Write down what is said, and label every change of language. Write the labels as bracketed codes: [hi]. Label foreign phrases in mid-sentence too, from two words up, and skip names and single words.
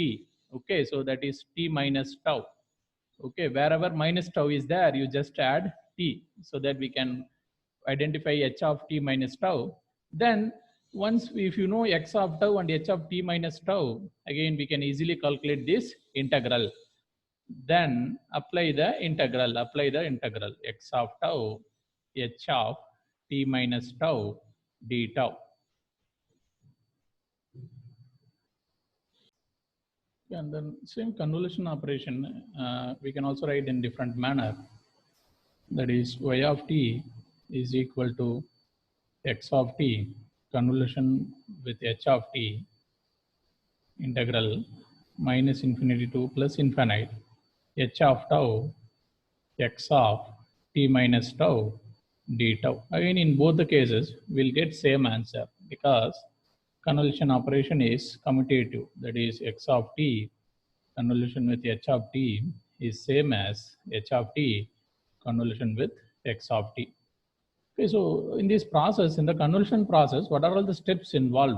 [en] Okay, so that is t minus tau. Okay, wherever minus tau is there, you just add t so that we can identify h of t minus tau. Then once if you know x of tau and h of t minus tau, again we can easily calculate this integral. Then apply the integral x of tau h of t minus tau d tau. And then same convolution operation we can also write in different manner. That is y of t is equal to x of t convolution with h of t integral minus infinity to plus infinite h of tau x of t minus tau d tau. Again, in both the cases, we'll get same answer because convolution operation is commutative. That is x of t convolution with h of t is same as h of t convolution with x of t. Okay, so in this process, in the convolution process, what are all the steps involved?